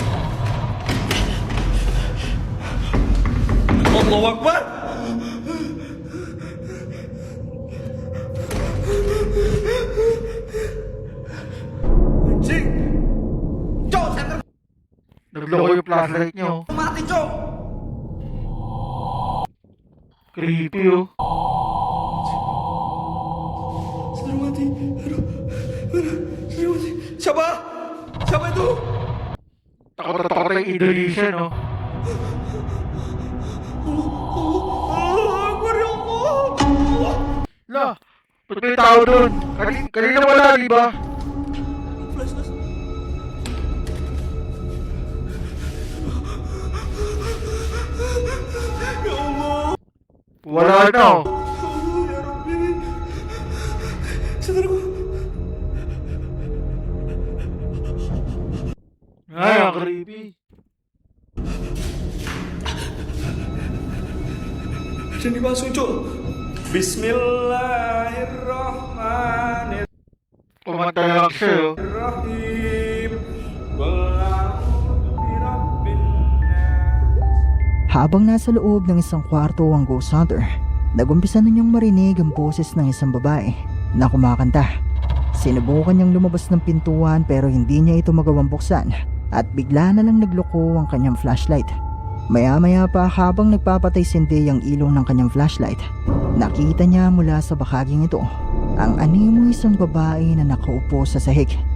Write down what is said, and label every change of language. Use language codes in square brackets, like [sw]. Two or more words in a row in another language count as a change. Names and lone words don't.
[ar] الله أكبر. [id] Anjing! Cok, center [tl] Nagloko yung flashlight nyo. [id] mati, Cok! [tl] Creepy oh. [id] Center mati. Aduh. Center mati. Siapa? Siapa itu? [tl] Takot na takot yung Indonesia no. [ar] أكبر يا الله. La, [tl] ba't may tao dun? Kanina wala, di ba? Flash. [ar] يا الله. [tl] Wala na oh. [ar] يا ربي. Saudaraku. [tl] Ay, ang creepy. [id] Dan dibasuh, Cok. [ar] بسم الله الرحمن الرحيم. [tl] Pumatay lang siya oh. [ar] قل أعوذ برب الناس. [tl] Habang nasa loob ng isang kwarto ang ghost hunter, nagumpisa na niyang marinig ang boses ng isang babae na kumakanta. Sinubukan niyang lumabas ng pintuan pero hindi niya ito magawang buksan at bigla na lang nagloko ang kanyang flashlight. Maya-maya pa habang nagpapatay-sindi ang ilaw ng kanyang flashlight, nakita niya mula sa bahaging ito ang animoy isang babae na nakaupo sa sahig.